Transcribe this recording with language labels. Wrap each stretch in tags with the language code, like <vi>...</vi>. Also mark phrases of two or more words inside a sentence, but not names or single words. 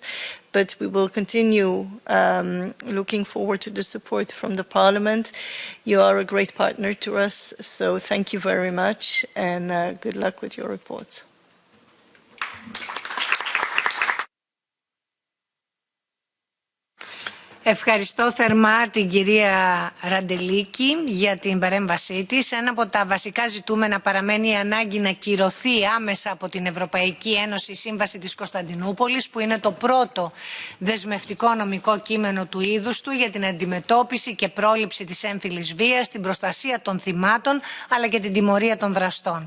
<en>But we will continue looking forward to the support from the Parliament. You are a great partner to us, so thank you very much, and good luck with your reports.</en> <el>Ευχαριστώ θερμά την κυρία Ραντελίκη για την παρέμβασή της. Ένα από τα βασικά ζητούμενα παραμένει η ανάγκη να κυρωθεί άμεσα από την Ευρωπαϊκή Ένωση η Σύμβαση της Κωνσταντινούπολης, που είναι το πρώτο δεσμευτικό νομικό κείμενο του είδους του για την αντιμετώπιση και πρόληψη της έμφυλης βίας, την προστασία των θυμάτων αλλά και την τιμωρία των δραστών.</el>